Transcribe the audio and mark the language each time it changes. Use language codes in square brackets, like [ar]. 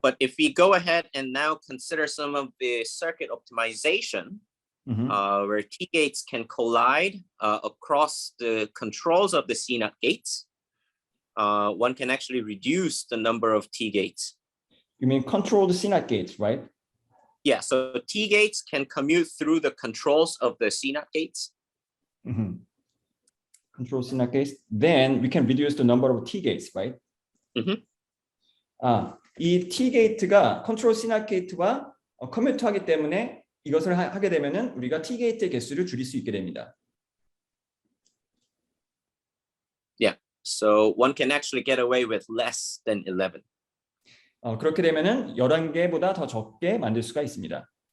[en] but if we go ahead and now consider some of the circuit optimization, where T gates can collide across the controls of the CNOT gates, one can actually reduce the number of T gates. You mean controlled CNOT gates, right? Yeah, so T gates can commute through the controls of the CNOT gates. Control CNOT gates. Then we can reduce the number of T gates, right? [ko] 이 T 게이트가 컨트롤 CNOT 게이트와 커뮤트하기 때문에 이것을 하게 되면은 우리가 T 게이트의 개수를 줄일 수 있게 됩니다. [en] Yeah, so one can actually get away with less than 11. [ko] 그렇게 되면은 11개보다 더 적게 만들 수가 있습니다.